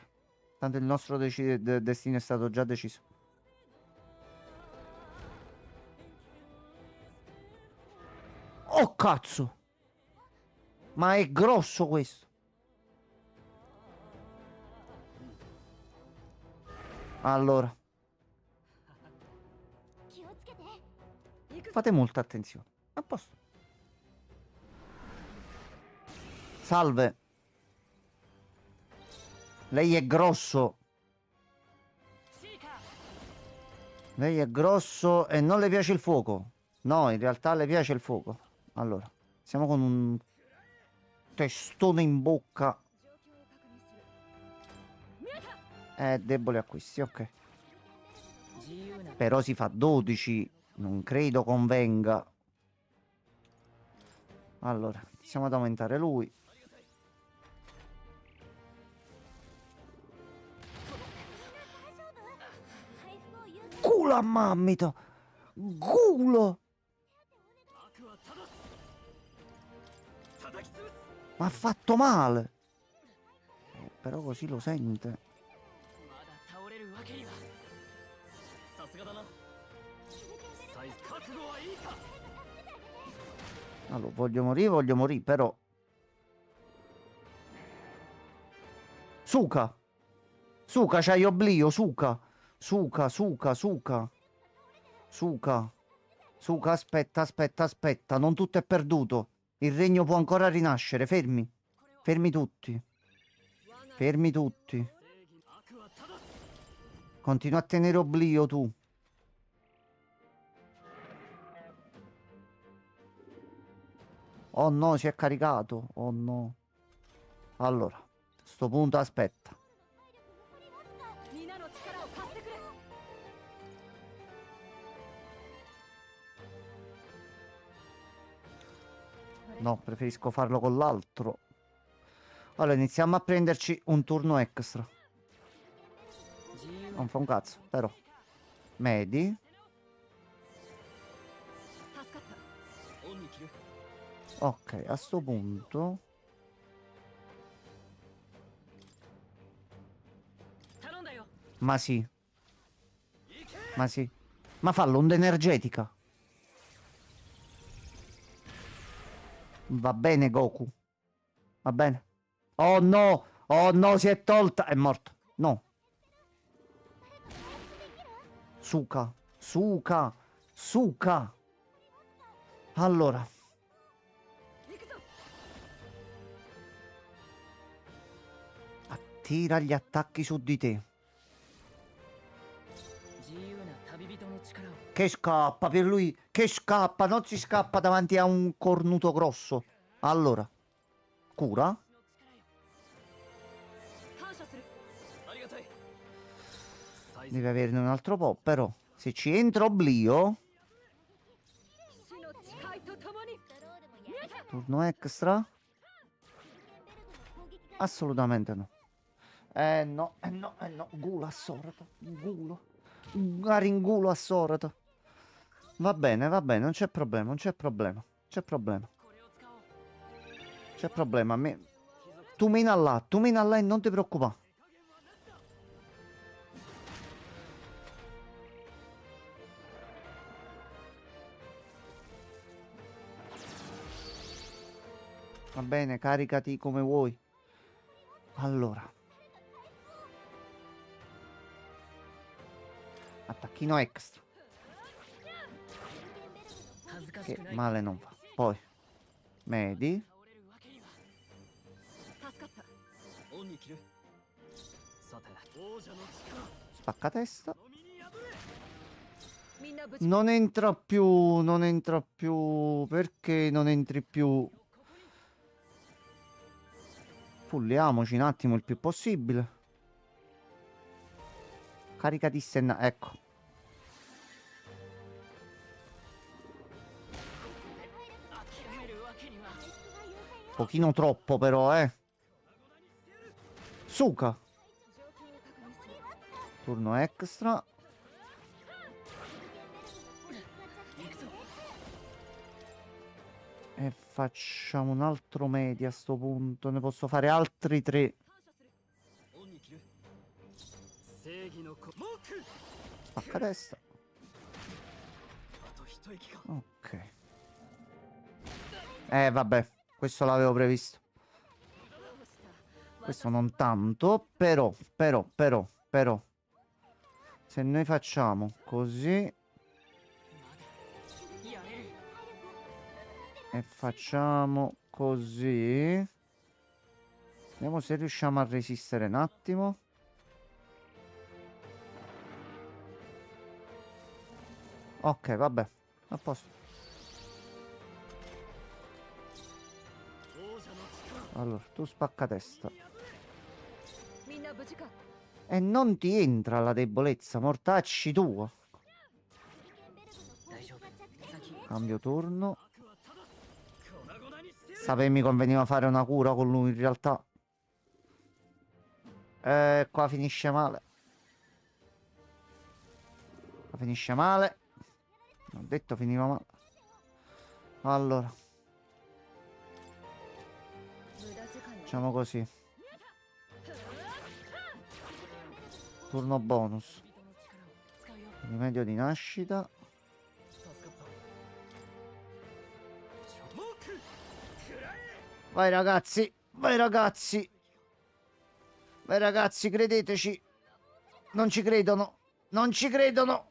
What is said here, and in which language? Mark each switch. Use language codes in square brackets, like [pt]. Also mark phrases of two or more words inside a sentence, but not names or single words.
[it] Tanto il nostro destino è stato già deciso. Oh cazzo! Ma è grosso questo. Allora, [ja] 気をつけて [it] fate molta attenzione. A posto. Salve. Lei è grosso. [ja] シータ [it] Lei è grosso e non le piace il fuoco. No, in realtà le piace il fuoco. Allora, siamo con un testone in bocca. [ja] 状況を確認する見えた [it] Deboli acquisti, ok. [ja] 自由な [it] Però si fa 12. Non credo convenga. Allora, iniziamo ad aumentare lui. Culo a mammito! Culo! [ja] 悪は正す叩き潰す [it] Ma ha fatto male. Però così lo sente. [ja] まだ倒れるわけにはさすがだなサイズ覚悟はいいか [it] Allora, voglio morire, però... Suka! Suka, c'hai oblio, Suka! Suka, Suka, Suka! Suka! Suka, aspetta, non tutto è perduto. Il regno può ancora rinascere, fermi. Fermi tutti. Fermi tutti. [ja] 悪は正す [it] Continua a tenere oblio tu. Oh no, si è caricato. Oh no. Allora, a sto punto aspetta. [ja] 皆の力を貸してくれ。 [it] No, preferisco farlo con l'altro. Allora, iniziamo a prenderci un turno extra. [ja] 自由 [it] Non fa un cazzo, però. Medi. [ja] 助かった。オンに切る [it] Ok, a sto punto. [ja] 頼んだよ [it] Ma sì. Ma sì. Ma fa l'onda energetica. Va bene, Goku. Va bene. Oh no! Oh no, si è tolta. È morto. No. Suka. Suka. Suka. Allora. [ja] 行くぞ。 [it] Attira gli attacchi su di te. [ja] 自由な旅人の力を [it] Che scappa per lui. Che scappa. Non si scappa davanti a un cornuto grosso. Allora. Cura. [ja] 感謝する。ありがたいサイズ [it] Deve averne un altro po'. Però. Se ci entra oblio. [ja] 死の誓いとともに。 [it] Turno extra. Assolutamente no. No, no, no. Gulo assorto. Gulo. Garingulo assorto. Va bene, non c'è problema, non c'è problema. C'è problema. [ja] これを使おう [it] C'è problema. Tu mina là e non ti preoccupare. Va bene, caricati come vuoi. Allora. Attacchino extra. [ja] 恥ずかし [it] Che [ja] くない [it] male non fa. Poi. Medi. [ja] 倒れるわけには助かった。オンに切るさて王者の力 [it] Spacca testa. [ja] 飲みに破れみんな無事。 [it] Non entra più. Non entra più. Perché non entri più? Pulliamoci un attimo il più possibile. Carica di Senna. Ecco. Pochino troppo però, Suka. [ja] 状況を確認する。 [it] Turno extra. E facciamo un altro media a sto punto. Ne posso fare altri 3. [ja] 感謝する。オンに切る正義の子モーク [it] Spacca testa. [ja] あと一息か [it] Ok. Vabbè. Questo l'avevo previsto. [ja] どうした。 [it] Questo non tanto. Però. Se noi facciamo così. [ja] やれる [it] E facciamo così. Vediamo se riusciamo a resistere un attimo. Ok, vabbè. A posto. [ja] 王者の力 [it] Allora, tu spacca testa. [ja] みんな無事か。 [it] E non ti entra la debolezza, mortacci tuo. [ja] 大丈夫先 [it] Cambio turno. [ja] 悪はただ粉々にしてやる [it] Sapevo mi conveniva fare una cura con lui in realtà. Qua finisce male. Qua finisce male. Ho detto finiva male. Allora, [ja] 無駄遣いは。 [it] facciamo così. Turno bonus. [ja] 人の力を使うよ [it] Rimedio di nascita. [ja] 助かったモーク食らえ [it] Vai ragazzi. Vai ragazzi. Vai ragazzi, credeteci. Non ci credono. Non ci credono.